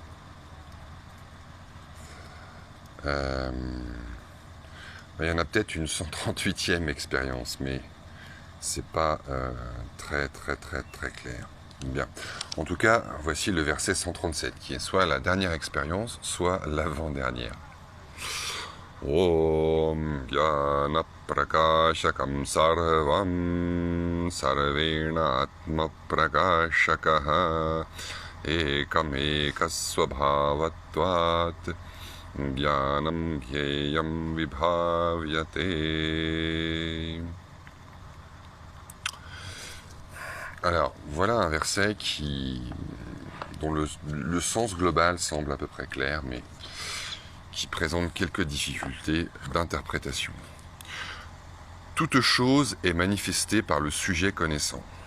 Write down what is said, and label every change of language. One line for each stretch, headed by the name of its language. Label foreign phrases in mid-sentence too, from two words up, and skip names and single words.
French: Il y en a peut-être une 138e expérience, mais c'est pas très clair. Bien. En tout cas, voici le verset 137, qui est soit la dernière expérience, soit l'avant-dernière.
Sanskrit: ॐ ज्ञान प्रकाशकम् सर्वम् सर्वेण आत्म प्रकाशकः एकम् एकस्वभावत्वात् ज्ञानम् ज्ञेयम् विभाव्यते.
French: Alors, voilà un verset dont le sens global semble à peu près clair, mais qui présente quelques difficultés d'interprétation. Toute chose est manifestée par le sujet connaissant.